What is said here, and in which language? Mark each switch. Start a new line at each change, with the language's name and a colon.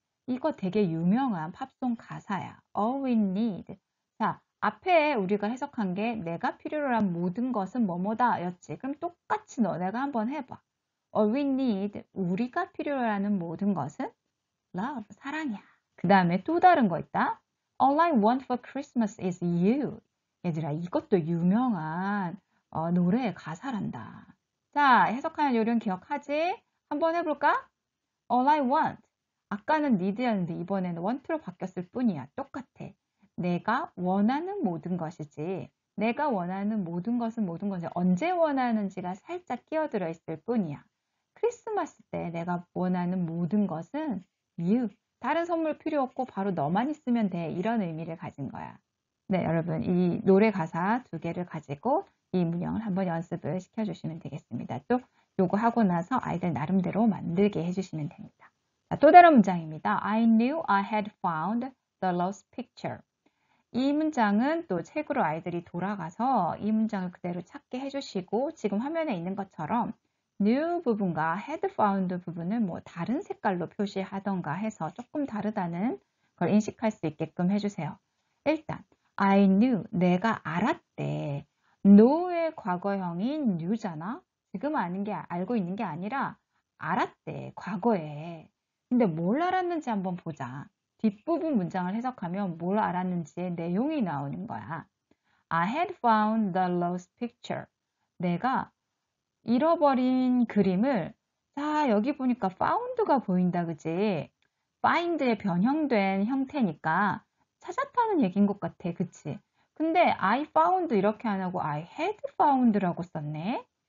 Korean: 이거 되게 유명한 팝송 가사야.
English: All we need.
Korean: 자, 앞에 우리가 해석한 게 내가 필요로 한 모든 것은 뭐뭐다 였지. 그럼 똑같이 너네가 한번 해봐.
English: All we need.
Korean: 우리가 필요로 하는 모든 것은 love. 사랑이야. 그 다음에 또 다른 거 있다.
English: All I want for Christmas is you.
Korean: 얘들아, 이것도 유명한 노래의 가사란다. 자, 해석하는 요령 기억하지? 한번 해볼까?
English: All I want.
Korean: 아까는 need였는데 이번에는 want로 바뀌었을 뿐이야. 똑같아. 내가 원하는 모든 것이지. 내가 원하는 모든 것은 언제 원하는지가 살짝 끼어들어 있을 뿐이야. 크리스마스 때 내가 원하는 모든 것은 you. 다른 선물 필요 없고 바로 너만 있으면 돼. 이런 의미를 가진 거야. 네, 여러분 이 노래 가사 두 개를 가지고 이 문형을 한번 연습을 시켜주시면 되겠습니다. 또 요거 하고 나서 아이들 나름대로 만들게 해주시면 됩니다. 자, 또 다른 문장입니다.
English: I knew I had found the lost picture.
Korean: 이 문장은 또 책으로 아이들이 돌아가서 이 문장을 그대로 찾게 해주시고 지금 화면에 있는 것처럼 knew 부분과 had found 부분을 뭐 다른 색깔로 표시하던가 해서 조금 다르다는 걸 인식할 수 있게끔 해주세요. 일단
English: I knew,
Korean: 내가 알았대. know의 과거형인 knew잖아. 지금 알고 있는 게 아니라 알았대, 과거에. 근데 뭘 알았는지 한번 보자. 뒷부분 문장을 해석하면 뭘 알았는지의 내용이 나오는 거야.
English: I had found the lost picture.
Korean: 내가 잃어버린 그림을, 자, 여기 보니까 found가 보인다, 그지? find의 변형된 형태니까 찾았다는 얘기인 것 같아, 그치? 근데
English: I found
Korean: 이렇게 안 하고
English: I had found
Korean: 라고 썼네.